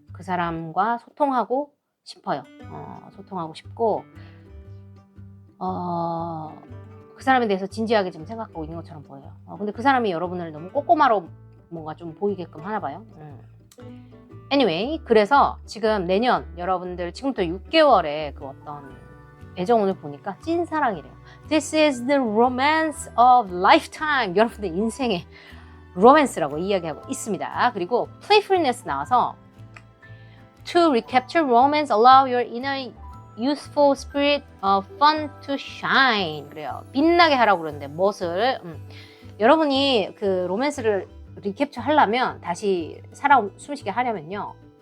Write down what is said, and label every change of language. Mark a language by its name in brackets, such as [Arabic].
[Korean] 그 사람과 소통하고 싶어요. 소통하고 싶고 그 사람에 대해서 진지하게 지금 생각하고 있는 것처럼 보여요. 근데 그 사람이 여러분을 너무 꼬꼬마로 뭔가 좀 보이게끔 하나 봐요. Anyway, 그래서 지금 내년 여러분들 지금부터 6개월의 그 어떤 애정운을 보니까 찐사랑이래요. [English] This is the romance of lifetime. [Korean] 여러분들 인생의 로맨스라고 이야기하고 있습니다. 그리고 [English] playfulness [Korean] 나와서 [English] To recapture romance, allow your inner youthful spirit of fun to shine. [Korean] 그래요. 빛나게 하라고 그러는데 무엇을? 여러분이 그 로맨스를 리캡처 하려면 다시 살아 숨쉬게 하려면요.